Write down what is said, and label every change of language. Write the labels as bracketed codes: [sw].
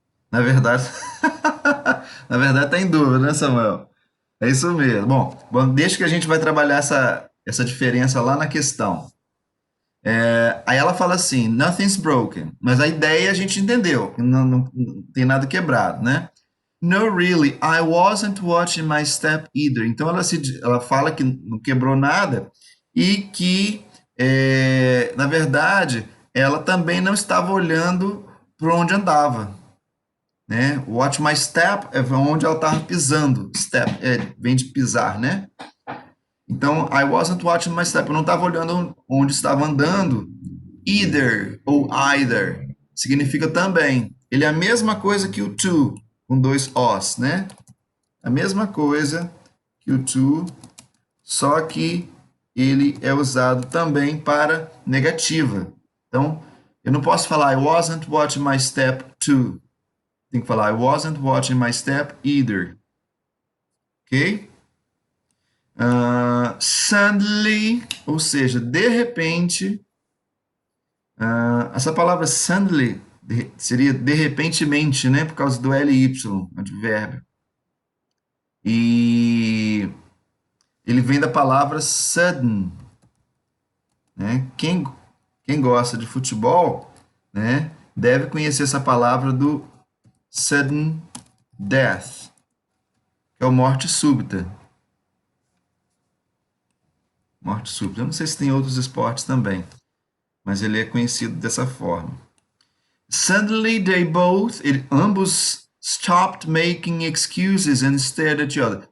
[pt] Na verdade, na verdade tá em dúvida, né, Samuel? É isso mesmo. Bom, deixa que a gente vai trabalhar essa diferença lá na questão. Aí ela fala assim, [en] nothing's broken. [pt] Mas a ideia a gente entendeu, não tem nada quebrado, né? [en] No, really, I wasn't watching my step either. [pt] Então ela fala que não quebrou nada e que, na verdade, ela também não estava olhando para onde andava, né? [en] Watch my step [pt] é onde ela estava pisando. Step vem de pisar, né? Então, [en] I wasn't watching my step. [pt] Eu não estava olhando onde estava andando. Either ou either significa também. Ele é a mesma coisa que o to, com dois os, né? A mesma coisa que o to, só que ele é usado também para negativa. Então, eu não posso falar [en] I wasn't watching my step to. [pt] Tem que falar [en] I wasn't watching my step either. [pt] Ok? Suddenly, ou seja, de repente. Essa palavra suddenly seria de repentemente, né? Por causa do ly, advérbio. E ele vem da palavra sudden, né? Quem gosta de futebol, né, deve conhecer essa palavra do [en] sudden death, [pt] que é a morte súbita. Morte súbita. Eu não sei se tem outros esportes também, mas ele é conhecido dessa forma. Suddenly they both, ambos stopped making excuses and stared at each other.